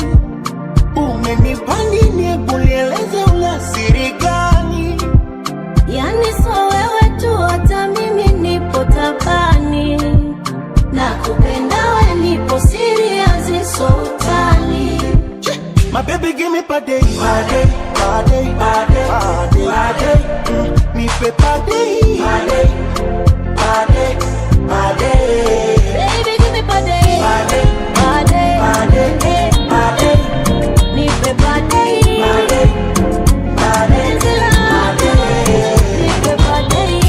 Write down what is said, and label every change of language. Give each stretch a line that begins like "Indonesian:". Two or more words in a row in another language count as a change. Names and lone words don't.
Swahili: Umenipa nini, hebu nieleze una siri gani? Yani so wewe tu, hata mimi nipo tabani. Nakupenda we, nipo serious, so utani.
English: My baby give me pade, pade, pade, pade, pade, pade.
Swahili: Me pe pade, pade, pade, pade.
English: Baby give me pade, pade, pade, pade, pade.
Swahili: Nipe pade, pade, pade, zila, pade. Nipe pade.